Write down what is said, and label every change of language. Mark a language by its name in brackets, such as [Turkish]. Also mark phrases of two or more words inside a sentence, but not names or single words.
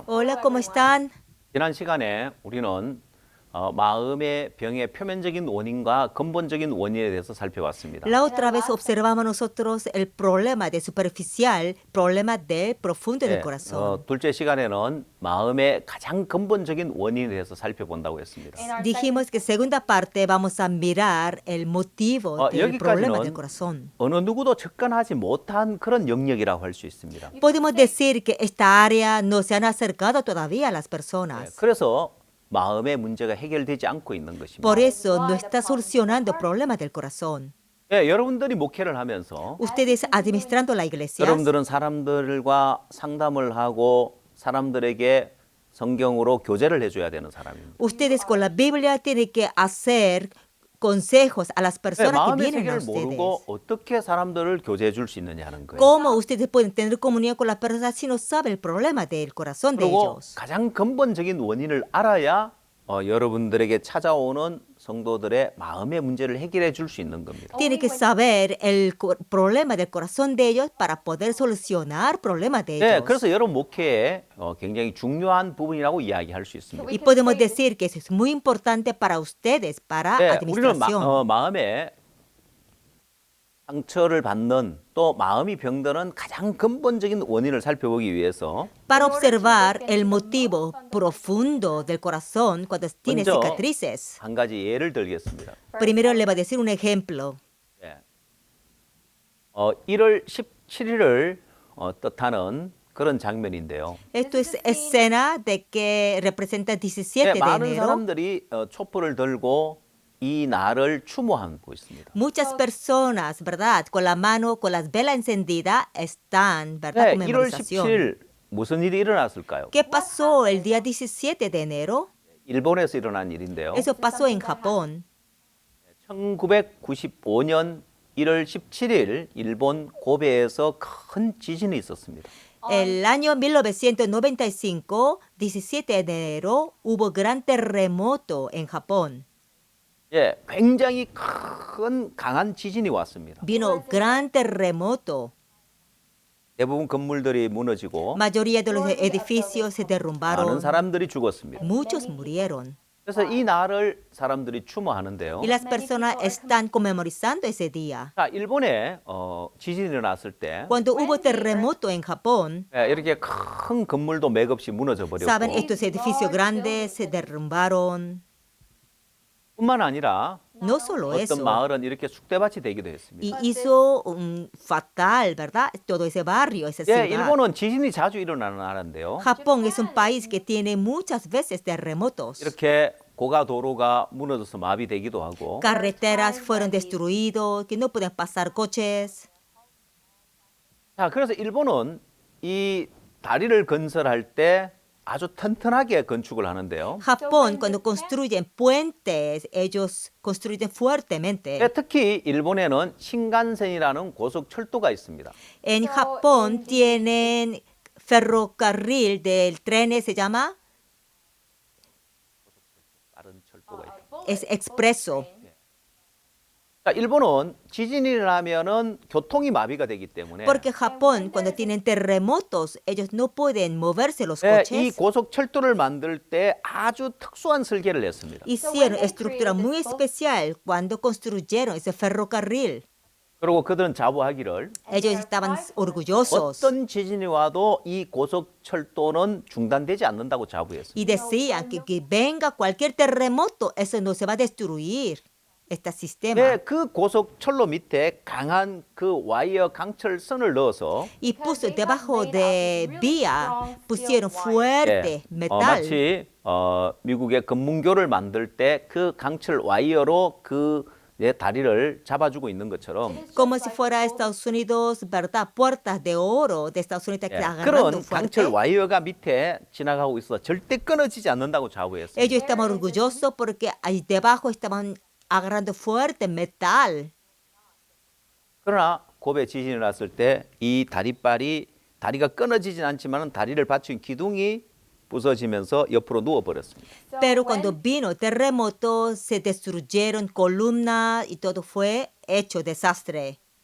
[Spanish] Hola, ¿cómo están? [Korean] 지난 시간에 우리는 마음의 병의 표면적인 원인과 근본적인 원인에 대해서 살펴봤습니다. [Spanish] La otra vez observamos nosotros el problema de superficial, problema de profundo del corazón. [Korean] 둘째 시간에는 마음의 가장 근본적인 원인에 대해서 살펴본다고 했습니다. [Spanish] Dijimos que segunda parte vamos a mirar el motivo del problema del corazón. [Korean] 어느 누구도 접근하지 못한 그런 영역이라고 할 수 있습니다. [Spanish] Podemos decir que esta área no se han acercado todavía a las personas. [Korean] 그래서 마음의 문제가 해결되지 않고 있는 것입니다. [Spanish] Por eso no está solucionando el problema del corazón. [Korean] 여러분들이 목회를 하면서 [Spanish] Ustedes administrando la iglesia, [Korean] 여러분들은 사람들과 상담을 하고 사람들에게 성경으로 교제를 해줘야 되는 사람입니다. [Spanish] ustedes con la Biblia tienen que hacer consejos a las personas que [Korean] 마음의 [Spanish] vienen a [Korean] 세계를 [Spanish] ustedes. [Korean] 모르고 어떻게 사람들을 교제해 줄 수 있느냐 하는 거예요. [Spanish] ¿Cómo ustedes pueden tener comunión con las personas si no saben el problema del corazón de [Korean] 그리고 [Spanish] ellos? [Korean] 가장 근본적인 원인을 알아야 여러분들에게 찾아오는 성도들의 마음의 문제를 해결해 줄 수 있는 겁니다. [Spanish] Tienen que saber el problema del corazón de ellos para poder solucionar problemas de ellos. [Korean] 그래서 여러분 목회에 굉장히 중요한 부분이라고 이야기할 수 있습니다. [Spanish] Y podemos decir que eso es muy importante para ustedes, para [Korean] 우리는 [Spanish] administración. [Korean] 마음에 상처를 받는 또 마음이 병드는 가장 근본적인 원인을 살펴보기 위해서 [Spanish] Para observar el motivo profundo del corazón cuando tiene [Korean] 먼저 [Spanish] cicatrices. [Korean] 한 가지 예를 들겠습니다. [Spanish] Primero le voy a decir un ejemplo. [Korean] 1월 17일을 뜻하는 그런 장면인데요. [Spanish] Esto es escena de que representa el 17 de [Korean] 많은 [Spanish] enero. [Korean] 사람들이 촛불을 들고 이 날을 추모하고 있습니다. [Spanish] Muchas personas, ¿verdad? Con la mano, con las velas encendidas, están, ¿verdad? [Korean] 1월 [Spanish] Conmemoración. [Korean] 17일 무슨 일이 일어났을까요? [Spanish] ¿Qué pasó el día 17 de enero? [Korean] 일본에서 일어난 일인데요. [Spanish] Eso pasó en Japón. [Korean] 1995년 1월 17일 일본 고베에서 큰 지진이 있었습니다. [Spanish] El año 1995, 17 de enero, hubo gran terremoto en Japón. [Korean] 굉장히 큰 강한 지진이 왔습니다. [Spanish] Vino gran terremoto. [Korean] 대부분 건물들이 무너지고 [Spanish] Mayoría de los edificios se [Korean] 많은 [Spanish] derrumbaron. [Korean] 사람들이 죽었습니다. [Spanish] Muchos murieron. [Korean] 그래서 이 날을 사람들이 추모하는데요. [Spanish] Y las personas están conmemorizando ese día. [Korean] 자, 일본에 지진이 일어났을 때 [Spanish] Cuando hubo terremoto en Japón, [Korean] 이렇게 큰 건물도 맥없이 무너져 [Spanish] saben, [Korean] 버렸고 [Spanish] estos edificios grandes se derrumbaron. [Korean] 뿐만 아니라 [Spanish] No solo [Korean] 어떤 [Spanish] eso. [Korean] 마을은 이렇게 쑥대밭이 되기도 했습니다. [Spanish] Y hizo fatal, ¿verdad? Todo ese barrio, esa ciudad. [Korean] 일본은 지진이 자주 일어나는 나라인데요. [Spanish] Japón es un país que tiene muchas veces terremotos. [Korean] 이렇게 고가 도로가 무너져서 마비되기도 하고 [Spanish] Carreteras fueron destruidos, que no pueden pasar coches. [Korean] 자, 그래서 일본은 이 다리를 건설할 때 아주 튼튼하게 건축을 하는데요. [Spanish] Japón, cuando construyen puentes, ellos construyen fuertemente. [Korean] 특히 일본에는 신간센이라는 고속철도가 있습니다. [Spanish] En Japón tienen ferrocarril del tren, se llama es expreso. [Korean] 자, 일본은 지진이 나면은 교통이 마비가 되기 때문에 [Spanish] Porque Japón, cuando tienen terremotos, ellos no pueden moverse los [Korean] 이 [Spanish] coches. [Korean] 고속철도를 만들 때 아주 특수한 설계를 했습니다. [Spanish] Hicieron estructura muy especial cuando construyeron ese ferrocarril. [Korean] 그리고 그들은 자부하기를 [Spanish] Ellos estaban orgullosos [Korean] 어떤 지진이 와도 이 고속철도는 중단되지 않는다고 자부했습니다. [Spanish] y decían que venga cualquier terremoto, eso no se va a destruir, este sistema. [Korean] 네, 그 고속철로 밑에 강한 그 와이어 강철선을 넣어서 [Spanish] Y puso debajo de vía, pusieron fuerte metal. [Korean] 마치 미국의 금문교를 만들 때 그 강철 와이어로 그 다리를 잡아주고 있는 것처럼 [Spanish] Como si fuera Estados Unidos, ¿verdad? Puertas de oro de Estados Unidos agarrando [Korean] 그런 강철 [Spanish] fuerte. [Korean] 와이어가 밑에 지나가고 있어 절대 끊어지지 않는다고 자부했습니다. [Spanish] Ellos estaban orgullosos porque ahí debajo estaban agarrando fuerte metal. [Korean] 그러나 고베 지진이 났을 때 이 다리가 끊어지진 않지만 다리를 받친 기둥이 부서지면서 옆으로 누워버렸습니다. [Spanish] Pero cuando vino el terremoto, se destruyeron columnas y todo fue hecho desastre.